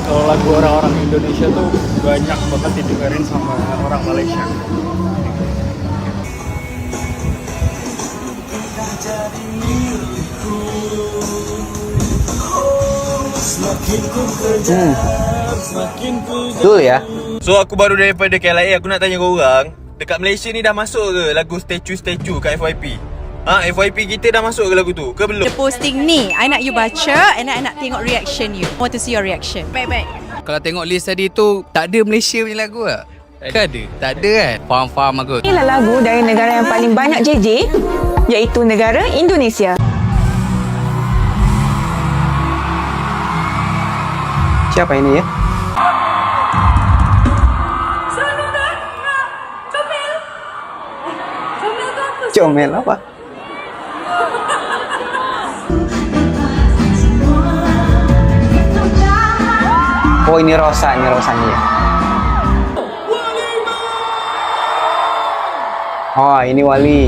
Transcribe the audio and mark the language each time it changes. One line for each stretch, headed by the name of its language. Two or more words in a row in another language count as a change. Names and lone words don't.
Indonesian: Kalau lagu orang-orang Indonesia tuh banyak banget didengerin sama orang Malaysia.
Malay: Betul ya. So aku baru daripada KLIA, aku nak tanya kau orang, dekat Malaysia ni dah masuk ke lagu statue kat FYP? FYP kita dah masuk ke lagu tu ke belum?
English: The posting
Malay: ni, I nak you baca and I nak tengok reaction you.
English: I want to see your reaction.
Malay: Baik. Kalau tengok list tadi tu, tak ada Malaysia punya lagu tak? Tak ada? Tak ada kan? Faham aku. Inilah lagu dari negara yang paling banyak JJ, iaitu negara Indonesia. Siapa ini ya? Comel apa? Oh ini Rosa nih ya. Oh ini Wali.